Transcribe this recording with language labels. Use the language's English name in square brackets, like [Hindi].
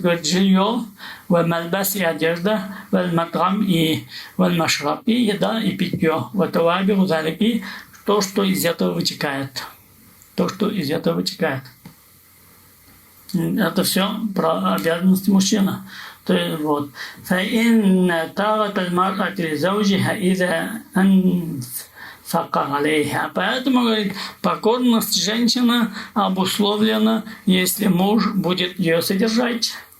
[Russian] Говорит, жилье, [Arabic] вальмальбас [Russian] и одежда, [Arabic] вальматрам [Russian] и [Arabic] вальмашраб, [Russian] и еда, и питье. [Arabic] Ватавабиру залики, [Russian] то, что из этого вытекает. То, что из этого вытекает. Это все про обязанности мужчины. То есть вот. [Arabic] فإن طاعة المرأة لزوجها إذا أنفق عليها. [Russian] Поэтому, говорит, покорность женщины обусловлена, если муж будет ее содержать.